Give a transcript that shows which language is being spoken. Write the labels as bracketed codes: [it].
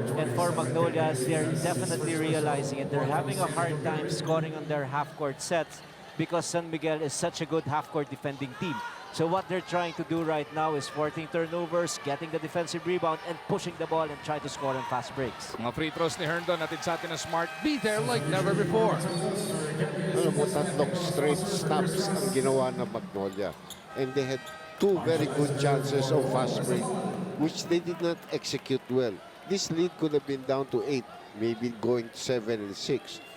[en] And for Magnolia, they're definitely realizing it. They're having a hard time scoring on their half-court sets because San Miguel is such a good half-court defending team. So what they're trying to do right now is forcing turnovers, getting the defensive rebound, and pushing the ball and try to score on fast breaks. [tl] Mga free throws ni Herndon natin sa atin na Smart. [en] Be there like never before. [tl] Alam mo, tatlong straight stops ang ginawa ng Magnolia. [en] And they had two very good chances of fast break, which they did not execute well. This lead could have been down to 8, maybe going to 7 and 6.